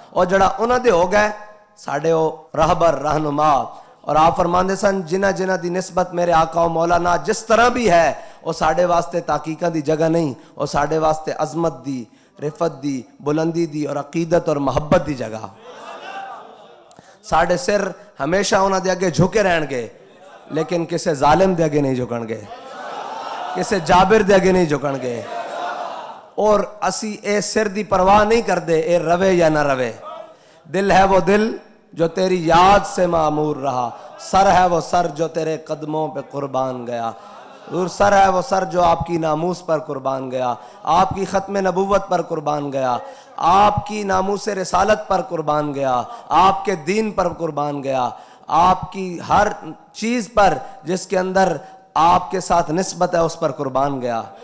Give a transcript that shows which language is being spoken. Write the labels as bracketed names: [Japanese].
[Punjabi] اور جڑا انہاں دے ہو گئے ساڑھے او رہبر رہنما. اور آپ فرماندے سن جنہ جنہ دی نسبت میرے آقا و مولانا جس طرح بھی ہے, وہ ساڑھے واسطے تحقیقہ دی جگہ نہیں, وہ ساڑھے واسطے عظمت دی, رفت دی, بلندی دی اور عقیدت اور محبت دی جگہ. ساڑھے سر ہمیشہ انہاں دے اگے جھکے رہن گے, لیکن کسے ظالم دے اگے نہیں جھکن گے, کسے جابر دے اگے نہیں جھکن گے. اور اسی اے سر دی پرواہ نہیں کر دے اے روے یا نہ روے. [Urdu] دل ہے وہ دل جو تیری یاد سے معمور رہا, سر ہے وہ سر جو تیرے قدموں پہ قربان گیا. سر ہے وہ سر جو آپ کی ناموس پر قربان گیا, آپ کی ختم نبوت پر قربان گیا, آپ کی ناموس رسالت پر قربان گیا, آپ کے دین پر قربان گیا, آپ کی ہر چیز پر جس کے اندر آپ کے ساتھ نسبت ہے اس پر قربان گیا.